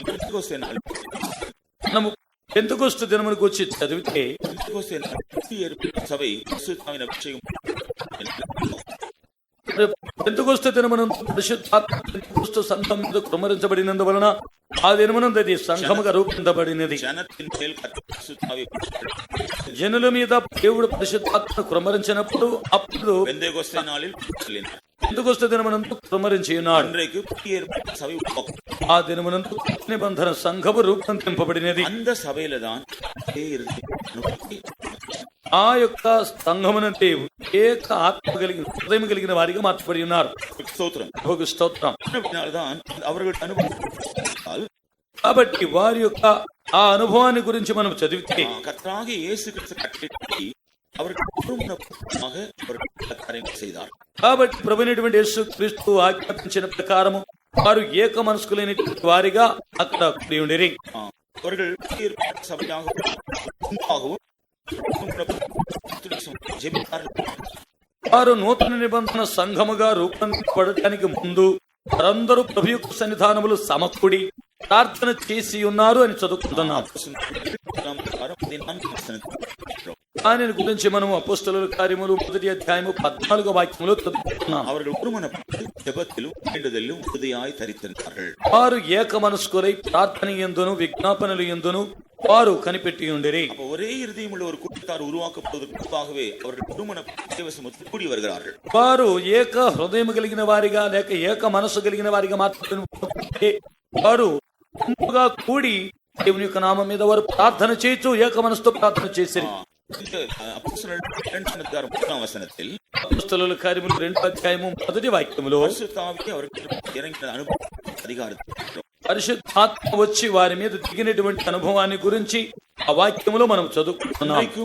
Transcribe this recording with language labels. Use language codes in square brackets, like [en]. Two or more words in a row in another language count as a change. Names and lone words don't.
[te] మనము పెంతెకోస్తు దినమునకు వచ్చి చదివితే పెంతెకొస్తు దినమునందు పరిశుద్ధాత్మ పెంతెకొస్తు సంఘం మీద కుమ్మరించబడినందువలన ఆ దినమునందు అది సంఘముగా రూపొందబడినది. [ta] ஜனத்தின் மேல் பரிசுத்தாவி [te] జనుల మీద దేవుడు పరిశుద్ధాత్మను కుమ్మరించినప్పుడు అప్పుడు [ta] பெந்தேகோஸ்தே நாளில் சொல்லினார். [te] పెంతెకొస్తు దినమునందు కుమ్మరించి ఉన్నాడు. [ta] அன்றைக்கு புதிய ஏற்பாட்டு சபை உருவாக்கும். [te] ఆ దినమునందు నిబంధన సంఘము రూపొందింపబడినది. [ta] அந்த సభையில தான் [te] ఆ యొక్క సంఘమునంటే ఏక ఆత్మ కలిగిన హృదయం కలిగిన వారిగా మార్చబడి ఉన్నారు. [ta] ஸ்தோத்திரம். [te] స్తోత్రం. [ta] அதனால்தான் அவர்கள் அனுபவம் [te] కాబట్టి వారి యొక్క ఆ అనుభవాన్ని గురించి మనం చదివితే [ta] கர்த்தராகிய இயேசு கிறிஸ்து கட்டளைப்படி அவர்கள் ஒருமனப்பூர்வமாக அவர்கள் காரியங்கள் செய்தார். [te] కాబట్టి ప్రభువైనటువంటి యేసు క్రీస్తు ఆజ్ఞాపించిన ప్రకారము వారు ఏక మనస్కులైనటువంటి వారిగా అక్కడ కూడి ఉండిరి. [ta] அவர்கள் புதிய ஏற்பாட்டு சபையாகவும் ஜெபித்தார்கள். [te] వారు నూతన నిబంధన సంఘముగా రూపొందించబడటానికి ముందు వారందరూ ప్రభు యొక్క సన్నిధానములు సమకూడి ప్రార్థన చేసి ఉన్నారు అని చదువుకుంటున్నాం. దాని గురించి మనం అపోస్తలుల కార్యములు 1వ అధ్యాయము 14వ వాక్యములో చదువుకుంటున్నాం. [ta] அவர்கள் ஒருமனப்பட்டு ஜெபத்திலும் வேண்டுதலிலும் உறுதியாய் தரித்திருந்தார்கள். [te] వారు ఏక మనస్కులై ప్రార్థన యందును విజ్ఞాపనలు యందును వారు కనిపెట్టి ఉండిరి. [ta] ஒரே இருதயம் உள்ள ஒரு கூட்டத்தார் உருவாக்கப்படுவதற்கு முன்பாகவே அவர்கள் ஒருமனப்பட்டு கூடி வருகிறார்கள். [te] వారు ఏక హృదయం కలిగిన వారిగా లేక ఏక మనసు కలిగిన వారిగా మాత్రమే వారు గుంపుగా కూడి దేవుని యొక్క నామం మీద వారు ప్రార్థన చేయొచ్చు, ఏక మనసుతో ప్రార్థన చేసిరి. అపోస్తలుల కార్యములు 2వ అధ్యాయము 1వ వాక్యములో పరిశుద్ధాత్మ వచ్చి వారి మీద దిగినటువంటి అనుభవాన్ని గురించి ఆ వాక్యములో మనం చదువుకుంటున్నాం.